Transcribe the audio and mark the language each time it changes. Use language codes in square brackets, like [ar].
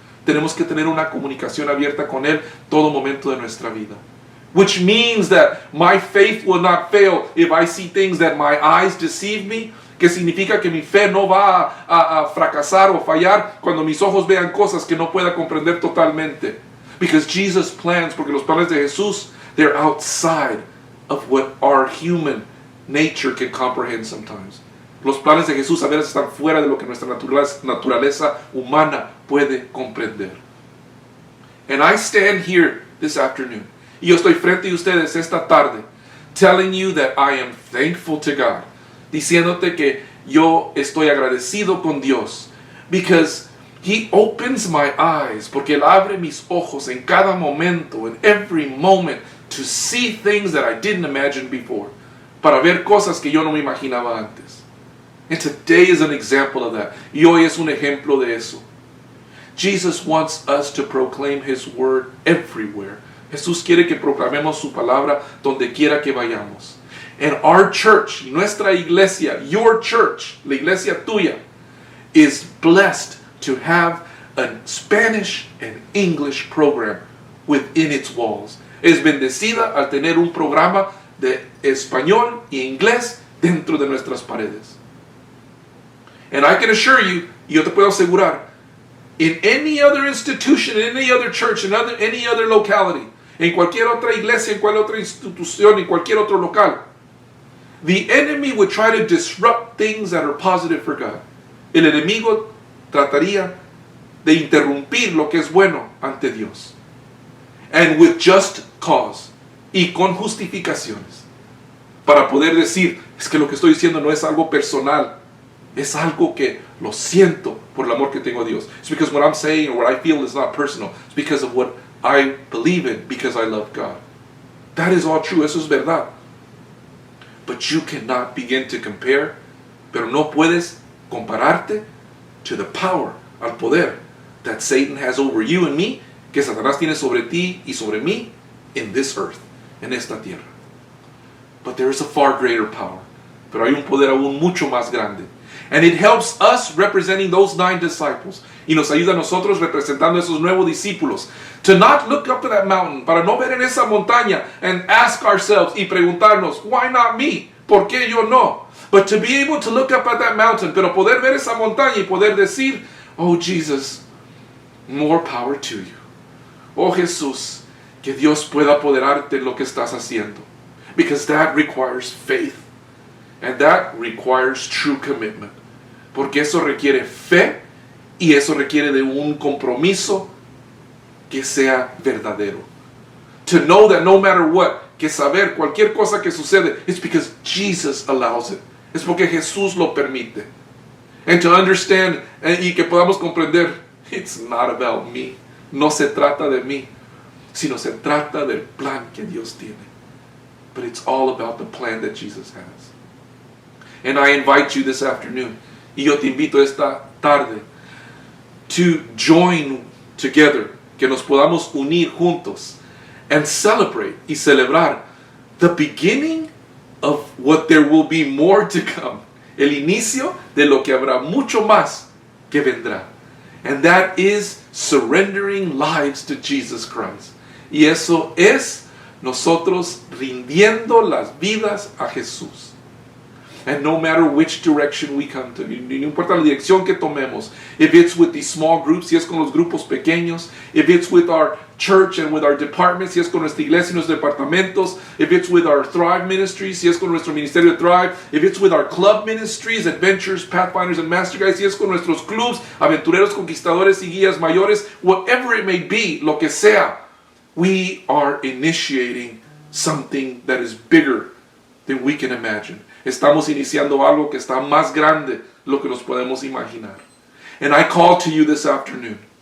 [es] Tenemos que tener una comunicación abierta con Él todo momento de nuestra vida. [en] Which means that my faith will not fail if I see things that my eyes deceive me. [es] Que significa que mi fe no va a fracasar o fallar cuando mis ojos vean cosas que no pueda comprender totalmente. [en] Because Jesus' plans, [es] porque los planes de Jesús, [en] they're outside of what our human nature can comprehend sometimes. [es] Los planes de Jesús a veces están fuera de lo que nuestra naturaleza humana puede comprender. [en] And I stand here this afternoon, [es] y yo estoy frente a ustedes esta tarde, [en] telling you that I am thankful to God, [es] diciéndote que yo estoy agradecido con Dios, [en] because He opens my eyes, [es] porque Él abre mis ojos en cada momento, [en] in every moment, to see things that I didn't imagine before, [es] para ver cosas que yo no me imaginaba antes. [en] And today is an example of that. [es] Y hoy es un ejemplo de eso. [en] Jesus wants us to proclaim His word everywhere. [es] Jesús quiere que proclamemos su palabra donde quiera que vayamos. [en] And our church, [es] nuestra iglesia, [en] your church, [es] la iglesia tuya, [en] is blessed to have a Spanish and English program within its walls. [es] Es bendecida al tener un programa de español y inglés dentro de nuestras paredes. [en] And I can assure you, [es] y yo te puedo asegurar, [en] in any other institution, in any other church, in any other locality, [es] en cualquier otra iglesia, en cualquier otra institución, en cualquier otro local, [en] the enemy would try to disrupt things that are positive for God. [es] El enemigo trataría de interrumpir lo que es bueno ante Dios. [en] And with just cause, [es] y con justificaciones, para poder decir, es que lo que estoy diciendo no es algo personal, es algo que lo siento por el amor que tengo a Dios. [en] It's because what I'm saying or what I feel is not personal. It's because of what I believe in, because I love God. That is all true, [es] eso es verdad. [en] But you cannot begin to compare, [es] pero no puedes compararte [en] to the power, [es] al poder [en] that Satan has over you and me, [es] que Satanás tiene sobre ti y sobre mí [en] in this earth, [es] en esta tierra. [en] But there is a far greater power. [es] Pero hay un poder aún mucho más grande. [en] And it helps us representing those 9 disciples. [es] Y nos ayuda a nosotros representando a esos nuevos discípulos. [en] To not look up to that mountain. [es] Para no ver en esa montaña. [en] And ask ourselves [es] y preguntarnos, [en] why not me? [es] ¿Por qué yo no? [en] But to be able to look up at that mountain. [es] Pero poder ver esa montaña y poder decir, [en] oh Jesus, more power to you. [es] Oh Jesús, que Dios pueda apoderarte en lo que estás haciendo. [en] Because that requires faith. And that requires true commitment. [es] Porque eso requiere fe y eso requiere de un compromiso que sea verdadero. [en] To know that no matter what, [es] que saber cualquier cosa que sucede, [en] it's because Jesus allows it. [es] Es porque Jesús lo permite. [en] And to understand [es] y que podamos comprender, [en] it's not about me. [es] No se trata de mí, sino se trata del plan que Dios tiene. [en] But it's all about the plan that Jesus has. And I invite you this afternoon, [es] y yo te invito esta tarde, [en] to join together, [es] que nos podamos unir juntos, [en] and celebrate [es] y celebrar [en] the beginning of what there will be more to come. [es] El inicio de lo que habrá mucho más que vendrá. [en] And that is surrendering lives to Jesus Christ. [es] Y eso es nosotros rindiendo las vidas a Jesús. [en] And no matter which direction we come to, [es] no importa la dirección que tomemos, [en] if it's with these small groups, [es] si es con los grupos pequeños, [en] if it's with our church and with our departments, [es] si es con nuestra iglesia y nuestros departamentos, [en] if it's with our Thrive ministries, [es] si es con nuestro ministerio de Thrive, [en] if it's with our club ministries, Adventures, Pathfinders, and Master Guides, [es] si es con nuestros clubs, aventureros, conquistadores y guías mayores, [en] whatever it may be, [es] lo que sea, [en] we are initiating something that is bigger than we can imagine. [es] Estamos iniciando algo que está más grande de lo que nos podemos imaginar. [en] And I call to you this afternoon.